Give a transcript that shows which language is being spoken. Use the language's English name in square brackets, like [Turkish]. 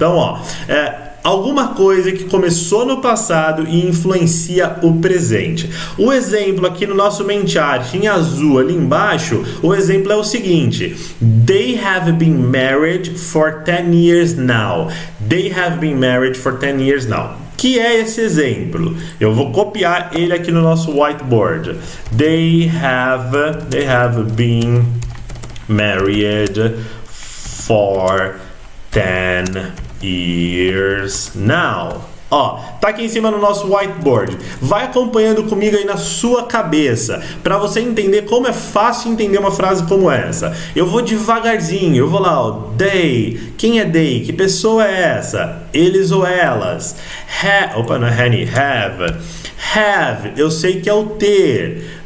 [Portuguese] Então, ó, alguma coisa que começou no passado e influencia o presente. O exemplo aqui no nosso main chart, em azul ali embaixo, o exemplo é o seguinte: [English] They have been married for 10 years now. They have been married for 10 years now. [Portuguese] Que é esse exemplo? Eu vou copiar ele aqui no nosso whiteboard. [English] They have been married for 10 years now. [Portuguese] Ó, tá aqui em cima no nosso whiteboard. Vai acompanhando comigo aí na sua cabeça, para você entender como é fácil entender uma frase como essa. Eu vou devagarzinho, eu vou lá, ó, they. Quem é they? Que pessoa é essa? Eles ou elas? Opa, não é Henny, have, eu sei que é o ter.